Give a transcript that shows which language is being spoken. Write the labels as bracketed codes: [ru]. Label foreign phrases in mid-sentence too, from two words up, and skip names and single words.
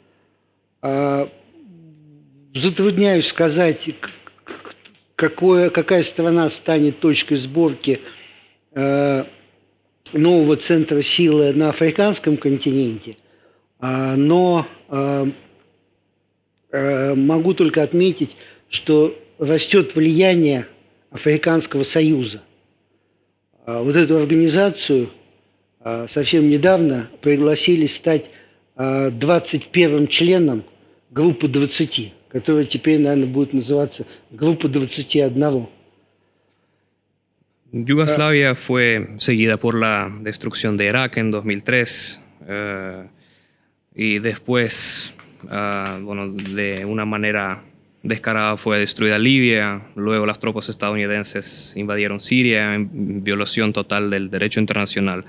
[ru] Затрудняюсь сказать, какая страна станет точкой сборки нового центра силы на африканском континенте, но могу только отметить, что растет влияние Африканского союза. Вот эту организацию совсем недавно пригласили стать 21-м членом группы 20, которая теперь, наверное, будет называться группа 21. [es] Yugoslavia fue seguida por la destrucción de Irak en 2003 y después, bueno, de una manera descarada fue destruida Libia. Luego las tropas estadounidenses invadieron Siria en violación total del derecho internacional.